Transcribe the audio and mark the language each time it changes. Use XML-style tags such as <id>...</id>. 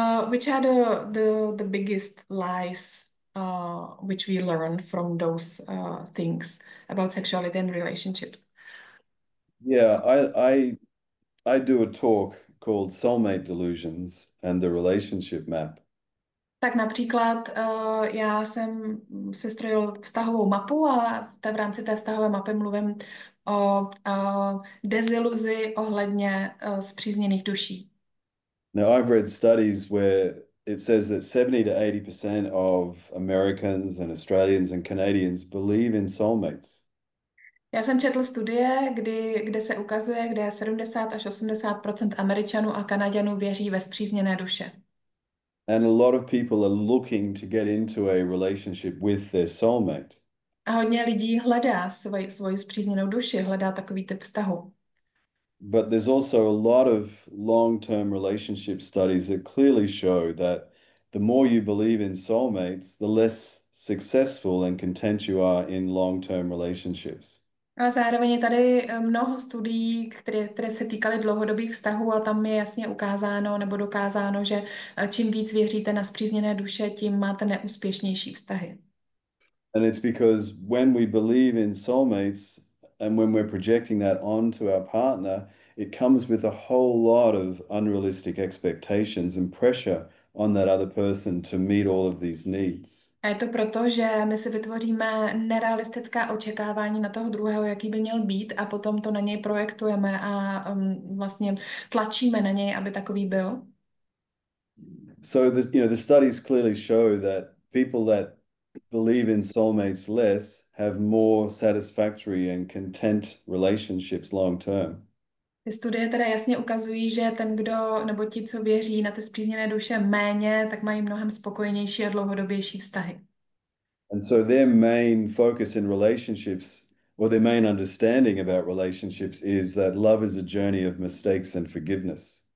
<en>Which are the biggest lies which we learn from those things about sexuality and relationships? Yeah, I do a talk called Soulmate Delusions and the Relationship Map.</en> <cs>Tak například já jsem si strojil vztahovou mapu a v rámci té vztahové mapy mluvím o deziluzi ohledně spřízněných duší.</cs> <en>Now, I've read studies where it says that 70 to 80% of Americans and Australians and Canadians believe in soulmates.</en> <cs>Já jsem četl studie, kde se ukazuje, kde 70 až 80 Američanů a Kanaďanů věří ve spřízněné duše.</cs> <en>And a lot of people are looking to get into a relationship with their soulmate.</en> <cs>A hodně lidí hledá svoji spřízněnou duši, hledá takový typ vztahu.</cs> <en>But there's also a lot of long-term relationship studies that clearly show that the more you believe in soulmates, the less successful and content you are in long-term relationships.</en> <cs>A zároveň je tady mnoho studií, které se týkaly dlouhodobých vztahů a tam je jasně ukázáno nebo dokázáno, že čím víc věříte na spřízněné duše, tím máte neúspěšnější vztahy.</cs> <en>And it's because when we believe in soulmates and when we're projecting that onto our partner, it comes with a whole lot of unrealistic expectations and pressure on that other person to meet all of these needs.</en> <cs>A je to proto, že my si vytvoříme nerealistická očekávání na toho druhého, jaký by měl být, a potom to na něj projektujeme a vlastně tlačíme na něj, aby takový byl.</cs> <en>So the studies clearly show that people that believe in soulmates less have more satisfactory and content relationships long term.</en> <cs>Ty studie teda jasně ukazují, že ten, kdo, nebo ti, co věří na ty spřízněné duše méně, tak mají mnohem spokojenější a dlouhodobější vztahy.</cs> <en>And so their main focus in relationships, or their main understanding about relationships, is that love is a journey of mistakes and forgiveness.</en>